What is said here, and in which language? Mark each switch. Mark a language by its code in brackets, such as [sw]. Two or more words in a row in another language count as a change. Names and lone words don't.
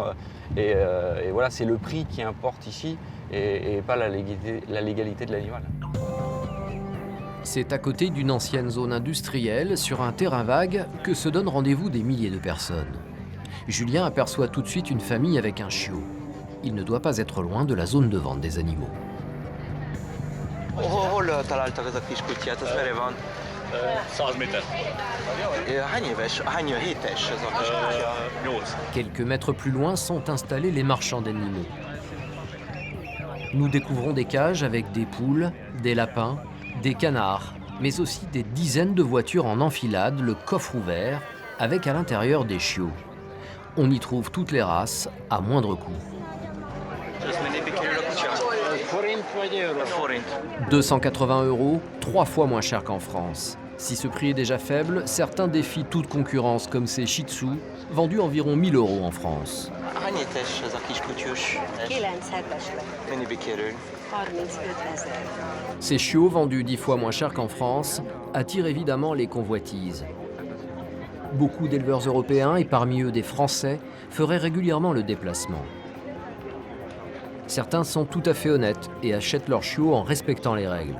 [fr] Et voilà, c'est le prix qui importe ici et pas la légalité de l'animal. C'est à côté d'une ancienne zone industrielle, sur un terrain vague, que se donnent rendez-vous des milliers de personnes. Julien aperçoit tout de suite une famille avec un chiot. Il ne doit pas être loin de la zone de vente des animaux. [hu] Hol találtak ez a kis kutyát, az merre van? 100 méter. Hány éves, hány hétes ez a kis kutya? 8. [fr] Quelques mètres plus loin sont installés les marchands d'animaux. Nous découvrons des cages avec des poules, des lapins, des canards, mais aussi des dizaines de voitures en enfilade, le coffre ouvert, avec à l'intérieur des chiots. On y trouve toutes les races, à moindre coût. 280 €, 3 fois moins cher qu'en France. Si ce prix est déjà faible, certains défient toute concurrence, comme ces Shih Tzu, vendus environ 1 000 € en France. [hu] Hány hétes ez a kis kutyus? 9 hetes. Mennyibe kerül? 35 000. [fr] Ces chiots, vendus 10 fois moins cher qu'en France, attirent évidemment les convoitises. Beaucoup d'éleveurs européens, et parmi eux des Français, feraient régulièrement le déplacement. Certains sont tout à fait honnêtes et achètent leurs chiots en respectant les règles.